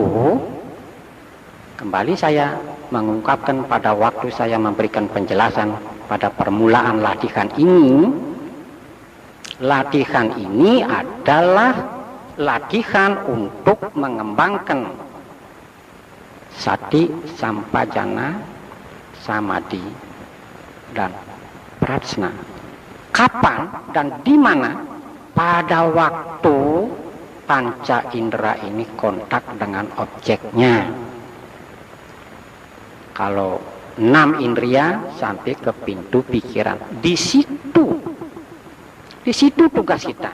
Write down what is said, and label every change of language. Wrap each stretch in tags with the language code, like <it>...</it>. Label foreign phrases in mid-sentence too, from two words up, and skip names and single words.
<id>Kembali saya mengungkapkan pada waktu saya memberikan penjelasan pada permulaan latihan ini. Latihan ini adalah latihan untuk mengembangkan sati, sampajana, samadhi, dan prajna. Kapan dan di mana? Pada waktu panca indera ini kontak dengan objeknya. Kalau 6 indria sampai ke pintu pikiran, di situ tugas kita.</id>